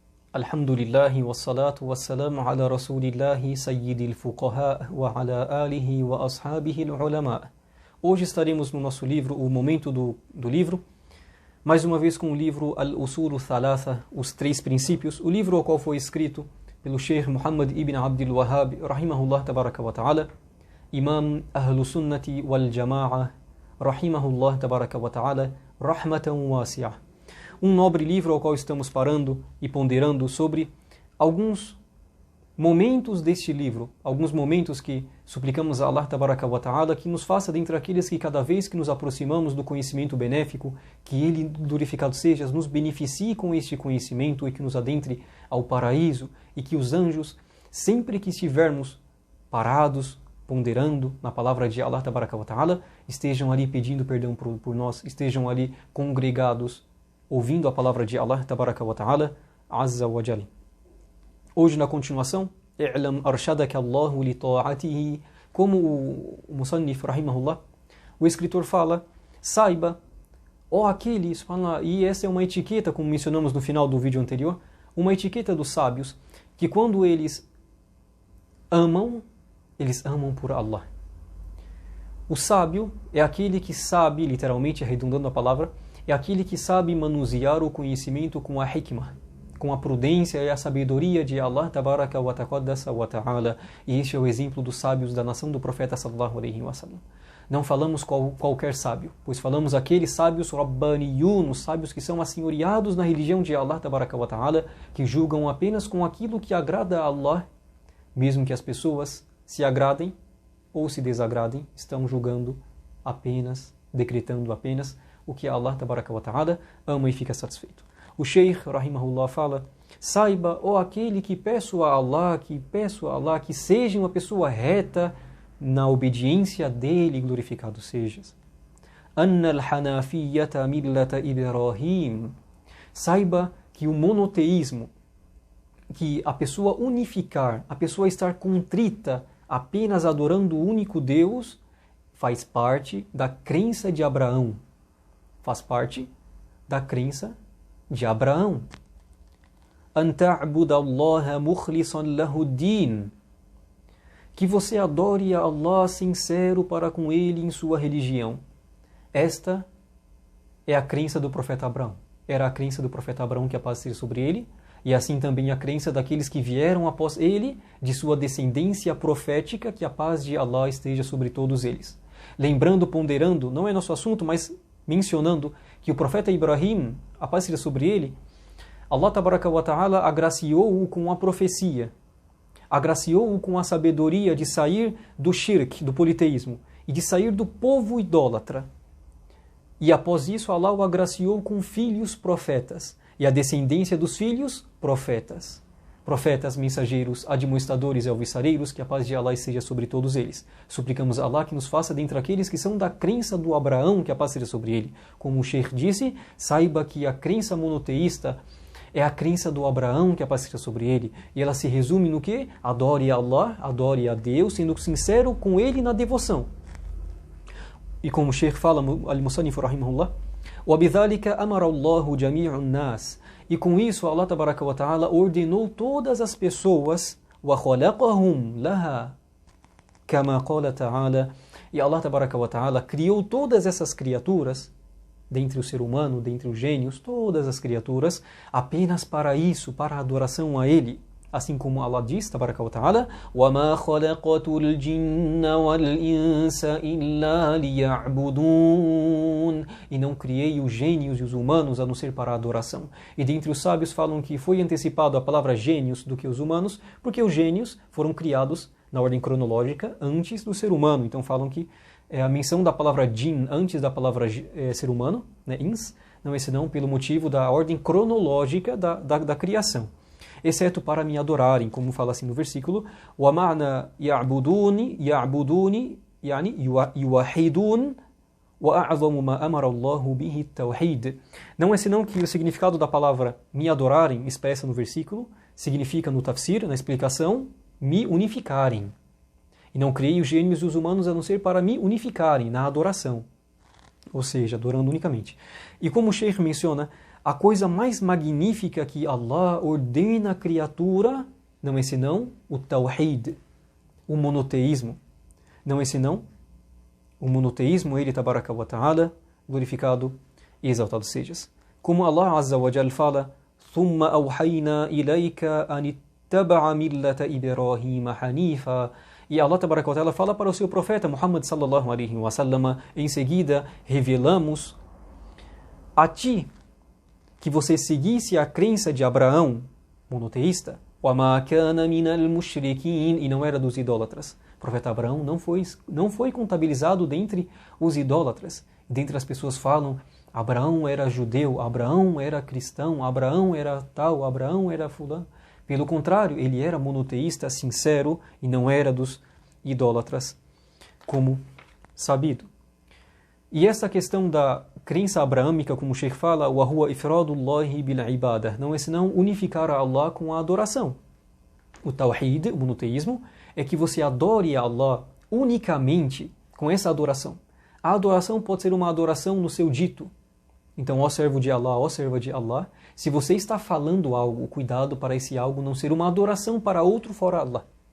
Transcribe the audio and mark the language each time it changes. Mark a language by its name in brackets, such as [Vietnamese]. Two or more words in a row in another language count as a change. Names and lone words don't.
[Arabic] الحمد لله والصلاة والسلام على رسول الله سيد الفقهاء وعلى آله وأصحابه العلماء. [Portuguese] Hoje estaremos no nosso livro, o momento do livro, mais uma vez com o livro Al-Usul Thalatha, os Três Princípios, o livro ao qual foi escrito pelo Sheikh Muhammad ibn Abdul Wahhab, [Arabic] رحمه الله تبارك وتعالى, إمام أهل السنة والجماعة, رحمه الله تبارك وتعالى، رحمة واسعة. [Portuguese] Um nobre livro ao qual estamos parando e ponderando sobre alguns momentos deste livro, alguns momentos que suplicamos a [Arabic] الله تبارك و [Portuguese] ta'ala que nos faça dentre aqueles que cada vez que nos aproximamos do conhecimento benéfico, que Ele, glorificado seja, nos beneficie com este conhecimento e que nos adentre ao paraíso, e que os anjos, sempre que estivermos parados, ponderando na palavra de [Arabic] الله تبارك وتعالى, [Portuguese] estejam ali pedindo perdão por nós, estejam ali congregados, ouvindo a palavra de [Arabic] الله تبارك وتعالى، عز وجل. [Portuguese] Hoje, na continuação, [Arabic] اعلم أرشدك الله لطاعته, [Portuguese] como o Musannif, rahimahullah, o escritor fala, saiba, ó aquele, subhanallah, e essa é uma etiqueta, como mencionamos no final do vídeo anterior, uma etiqueta dos sábios, que quando eles amam por Allah. O sábio é aquele que sabe, literalmente, arredondando a palavra, é aquele que sabe manusear o conhecimento com a hikmah, com a prudência e a sabedoria de [Arabic] الله تبارك وتعالى. [Portuguese] E este é o exemplo dos sábios da nação do profeta [Arabic] صلى الله عليه وسلم. [Portuguese] Não falamos qualquer sábio, pois falamos aqueles sábios rabbaniyun, os sábios que são assenhoreados na religião de [Arabic] الله تبارك وتعالى, [Portuguese] que julgam apenas com aquilo que agrada a Allah, mesmo que as pessoas se agradem ou se desagradem, estão julgando apenas, decretando apenas o que [Arabic] الله تبارك وتعالى [Portuguese] ama e fica satisfeito. O Sheikh, rahimahullah, fala, saiba, ó aquele que peço a Allah que seja uma pessoa reta na obediência dele, glorificado sejas. [Arabic] أن الحنيفية ملة إبراهيم. [Portuguese] Saiba que o monoteísmo, que a pessoa unificar, a pessoa estar contrita apenas adorando o único Deus, faz parte da crença de Abraão. Faz parte da crença de Abraão. [Arabic] أن تعبد الله مخلصا له الدين. [Portuguese] Que você adore a Allah sincero para com ele em sua religião. Esta é a crença do profeta Abraão. Era a crença do profeta Abraão, que a paz seja sobre ele, e assim também a crença daqueles que vieram após ele, de sua descendência profética, que a paz de Allah esteja sobre todos eles. Lembrando, ponderando, não é nosso assunto, mas mencionando que o profeta Ibrahim, a paz seja sobre ele, [Arabic] الله تبارك وتعالى [Portuguese] agraciou-o com a profecia, agraciou-o com a sabedoria de sair do shirk, do politeísmo, e de sair do povo idólatra. E após isso, Allah o agraciou com filhos profetas, e a descendência dos filhos, profetas. Profetas, mensageiros, admoestadores e alvissareiros, que a paz de Allah seja sobre todos eles. Suplicamos a Allah que nos faça dentre aqueles que são da crença do Abraão, que a paz seja sobre ele. Como o Sheikh disse, saiba que a crença monoteísta é a crença do Abraão, que a paz seja sobre ele. E ela se resume no que? Adore a Allah, adore a Deus, sendo sincero com ele na devoção. E como o Sheikh fala, [Arabic] المصنف رحمه الله, وَبِذَلِكَ أَمَرَ اللَّهُ جَمِيعُ النَّاسِ. [Portuguese] E com isso, [Arabic] الله تبارك وتعالى [Portuguese] ordenou todas as pessoas, [Arabic] وَخَلَقَهُمْ لَهَا كَمَا قَالَ تَعَالَى. [Portuguese] E [Arabic] الله تبارك وتعالى [Portuguese] criou todas essas criaturas, dentre o ser humano, dentre os gênios, todas as criaturas, apenas para isso, para a adoração a Ele. Assim como Allah diz, [Arabic] تبارك وتعالى, وَمَا خَلَقَتُ الْجِنَّ وَالْإِنسَ إِلَّا لِيَعْبُدُونَ. [Portuguese] E não criei os gênios e os humanos a não ser para a adoração. E dentre os sábios falam que foi antecipado a palavra gênios do que os humanos, porque os gênios foram criados na ordem cronológica antes do ser humano. Então falam que a menção da palavra jin antes da palavra ser humano, né, ins, não é senão pelo motivo da ordem cronológica da criação. Exceto para me adorarem, como fala assim no versículo, [Arabic] وَمَعْنَا يَعْبُدُونِ يعني يُوَحِدُونَ وَأَعْظَمُ مَا أَمَرَ اللَّهُ بِهِ التَّوْحِيدِ. [Portuguese] Não é senão que o significado da palavra me adorarem, expressa no versículo, significa no tafsir, na explicação, me unificarem. E não criei os gênios e os humanos a não ser para me unificarem na adoração. Ou seja, adorando unicamente. E como o Sheikh menciona, a coisa mais magnífica que Allah ordena à criatura não é senão o Tawhid, o monoteísmo. Não é senão o monoteísmo, ele, [Arabic] تبارك وتعالى, [Portuguese] glorificado e exaltado sejas. [Arabic] Como الله عز وجل fala, ثُمَّ أَوْحَيْنَا إِلَيْكَ أَنِ اتَّبَعَ مِلَّةَ إِبْرَاهِيمَ حَنِيفًا. [Portuguese] E [Arabic] الله تبارك وتعالى [Portuguese] fala para o seu profeta Muhammad [Arabic] صلى الله عليه وسلم, [Portuguese] em seguida revelamos a ti que você seguisse a crença de Abraão, monoteísta, [Arabic] وَمَا كَانَ مِنَ الْمُشْرِكِينَ, [Portuguese] e não era dos idólatras. O profeta Abraão não foi contabilizado dentre os idólatras. Dentre as pessoas falam, Abraão era judeu, Abraão era cristão, Abraão era tal, Abraão era fulano. Pelo contrário, ele era monoteísta, sincero, e não era dos idólatras, como sabido. E essa questão da crença abraâmica, como o Sheikh fala, [Arabic] وَهُوَ إِفْرَادُ اللَّهِ بِالْعِبَادَةِ, [Portuguese] não é senão unificar a Allah com a adoração. O Tawhid, o monoteísmo, é que você adore a Allah unicamente com essa adoração. A adoração pode ser uma adoração no seu dito. Então, ó servo de Allah, ó serva de Allah, se você está falando algo, cuidado para esse algo não ser uma adoração para outro fora Allah.